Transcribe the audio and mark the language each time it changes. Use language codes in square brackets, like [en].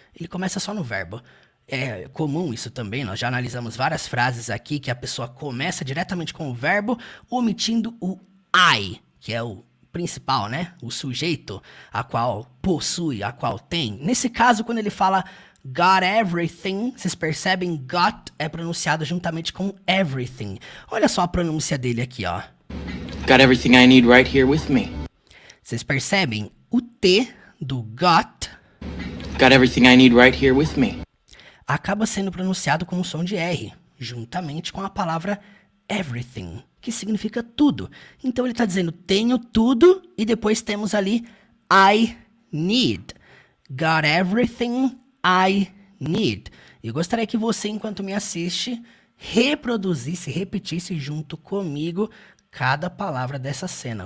[pt] Ele começa só no verbo. É comum isso também, nós já analisamos várias frases aqui que a pessoa começa diretamente com o verbo, omitindo o I, que é o principal, né? O sujeito a qual possui, a qual tem. Nesse caso, quando ele fala [en] got everything, [pt] vocês percebem, got é pronunciado juntamente com everything. Olha só a pronúncia dele aqui, ó. [en] Got everything I need right here with me. [pt] Vocês percebem? O T do got [en] everything I need right here with me. [pt] Acaba sendo pronunciado com o som de R, juntamente com a palavra everything, que significa tudo. Então ele está dizendo, tenho tudo, e depois temos ali [en] I need. Got everything I need. [pt] Eu gostaria que você, enquanto me assiste, reproduzisse, repetisse junto comigo cada palavra dessa cena.